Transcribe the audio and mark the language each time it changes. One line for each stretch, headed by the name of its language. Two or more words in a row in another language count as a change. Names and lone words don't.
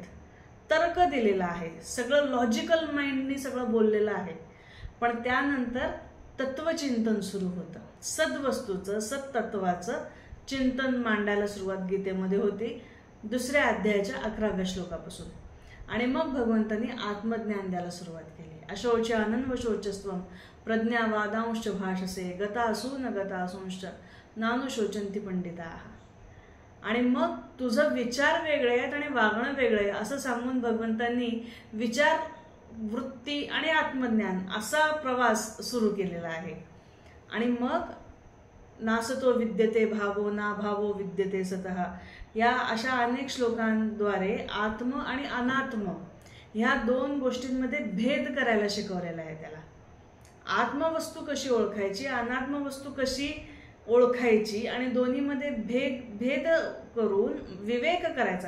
Marathi: तर्क दिलेला आहे, सगळं
English: logical mindनी
Marathi: सगळं बोललेलं आहे. पण त्यानंतर तत्वचिंतन सुरू होतं. सद्वस्तूचं, सत्तत्वाचं चिंतन मांडायला सुरुवात गीतेमध्ये होती 2ऱ्या अध्यायाच्या 11व्या श्लोकापासून. आणि मग भगवंतांनी आत्मज्ञान द्यायला सुरुवात केली.
Sanskrit: अशोच अनन्वशोचस्त्वं प्रज्ञावादांश्च भाषसे गतासू न गतासूंश्च नानुशोचन्ति पंडिताः.
Marathi: आणि मग तुझं विचार वेगळे आहेत आणि वागणं वेगळं आहे असं सांगून भगवंतांनी विचार, वृत्ती आणि आत्मज्ञान असा प्रवास सुरू केलेला आहे. आणि मग
Sanskrit: नासतो विद्यते भावो ना भावो विद्यते सतः,
Marathi: या अशा अनेक श्लोकांद्वारे आत्म आणि अनात्म ह्या 2 गोष्टींमध्ये भेद करायला शिकवलेला आहे त्याला. आत्मवस्तू कशी ओळखायची, अनात्मवस्तू कशी ओळखायची, आणि दोन्हीमध्ये भेद करून विवेक करायचा.